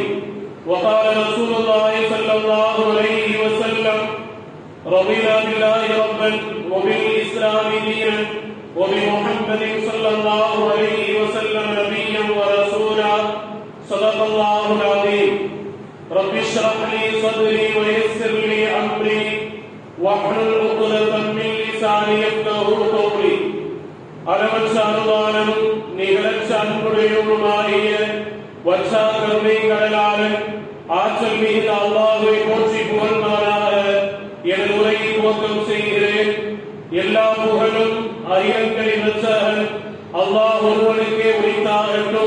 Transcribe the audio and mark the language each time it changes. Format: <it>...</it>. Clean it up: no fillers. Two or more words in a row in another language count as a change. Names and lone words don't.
<ar>وقال رسول الله صلى الله عليه وسلم: رضينا بالله ربا وبالإسلام دينا وبمحمد صلى الله عليه وسلم نبيا ورسولا. صدق الله العظيم. رب اشرح لي صدري ويسر لي أمري واحلل عقدة من لساني يفقهوا قولي.</ar> <ta>அளவற்ற அருளாளனும் நிகழற்ற அன்புடையவனுமாகிய வற்றா கருணை கடலாளன் ஆற்றல் மிகுந்த அல்லாஹ்வை போற்றி புகழ்ந்தாராக எனது உரையை துவக்கம் செய்கிறேன். எல்லா புகழும் அரியங்களின் ரட்சகன் அல்லாஹ் ஒருவனுக்கே உரித்தாகட்டும்.</ta>